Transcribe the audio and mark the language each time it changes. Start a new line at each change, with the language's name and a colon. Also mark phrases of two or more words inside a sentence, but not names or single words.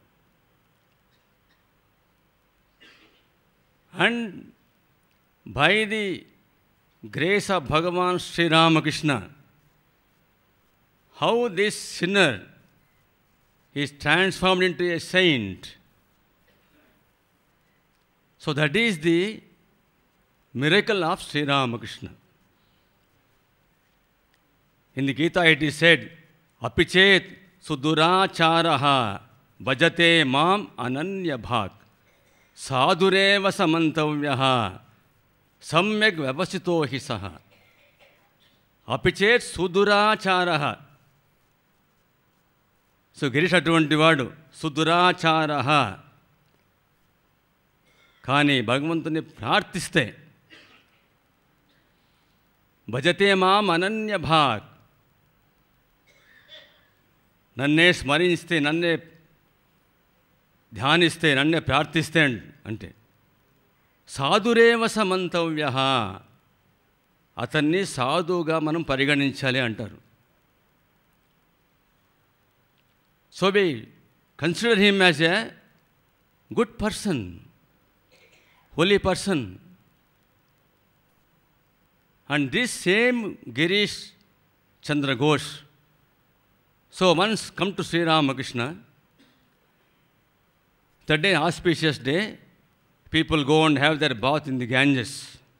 English: And by the grace of Bhagavan Sri Ramakrishna, how this sinner is transformed into a saint. So that is the miracle of Sri Ramakrishna. In the Gita it is said,
Sanskrit: अपिचेत् सुदुराचारः भजते माम् अनन्य भाक् साधुरेव समन्तव्यः सम्यक् व्यवसितो हि सः. अपिचेत् सुदुराचारः.
Telugu: So Girish aటువంటి వాడు సుదురాచారః. కానీ భగవంతుని ప్రార్థిస్తే
Sanskrit: భజతే మాం అనన్య భాగ్,
Telugu: నన్నే స్మరిస్తే, నన్నే ధ్యానిస్తే, నన్నే ప్రార్థిస్తే అంటే
Sanskrit: సాధురేవ సమంతవ్య,
Telugu: అతన్ని సాధువుగా మనం పరిగణించాలి అంటారు.
English: So we consider him as a good person, holy person. And this same Girish Chandra Ghosh, so once come to Sri Ramakrishna, That day, auspicious day, people go and have their bath in the Ganges.